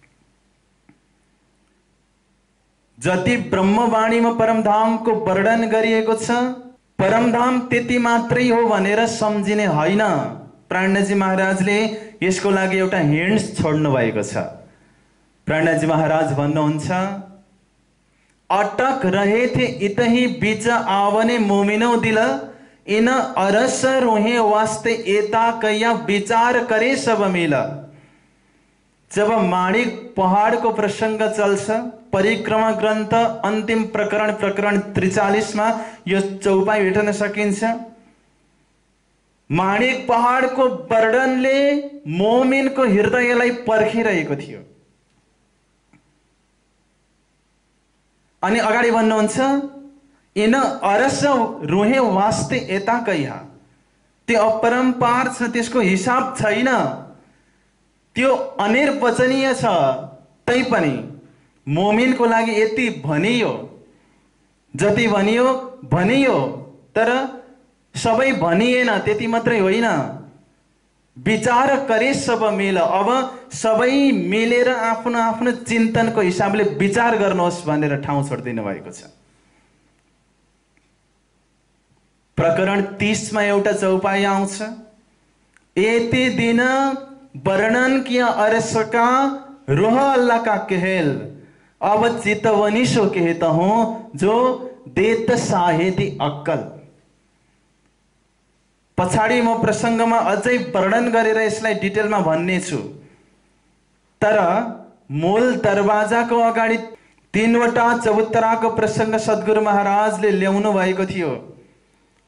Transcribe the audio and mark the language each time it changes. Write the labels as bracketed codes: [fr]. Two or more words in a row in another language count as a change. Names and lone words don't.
[ne] जति ब्रह्मवाणीमा परमधामको वर्णन गरिएको छ, परमधाम त्यति मात्रै हो भनेर सम्झिने होइन। प्राणजी महाराजले यसको लागि एउटा हिन्ट्स छोड्नु भएको छ। प्राणजी महाराज भन्नुहुन्छ, [hi] अटक रहे थे इतही बीच आवने मोमिनो दिल, इन अरस रोहे वास्ते एता कया विचार करे सब मिला। [ne] जब माणिक पहाड़ को प्रसंग चल्छ, परिक्रमा ग्रन्थ अन्तिम प्रकरण प्रकरण 43 मा यो चौपाई भेट्न सकिन्छ। माणिक पहाड़ को वर्णनले मोमिनको हृदयलाई पर्खिरहेको थियो। अनि अगाडि भन्नुहुन्छ, [hi] इन अरस रुहे वास्ते एता कया, [ne] त्यो अपरम्पार छ, त्यसको हिसाब छैन, त्यो अनिर्वचनीय छ। तैपनि मोमिनको लागि यति भनियो, जति भनियो भनियो, तर सबै भनिएन। त्यति मात्रै होइन, [hi] विचार करे सब मिल। [ne] अब सबै मिलेर आफ्नो आफ्नो चिन्तनको हिसाबले विचार गर्नुहोस् भनेर ठाउँ छोडिदिनु भएको छ। प्रकरण 30 मा एउटा चौपाई आउँछ, [hi] एते दिन वर्णन किया अरस का रोह अल्लाह का कहल, अब चितवनी सो कहता हूं जो देत साहेदी अक्कल। [ne] पछाडि म प्रसंगमा अझै वर्णन गरेर यसलाई डिटेलमा भन्ने छु, तर मूल दरवाजाको अगाडि 3 वटा चबुतराको प्रसंग सद्गुरु महाराजले ल्याउनु भएको थियो।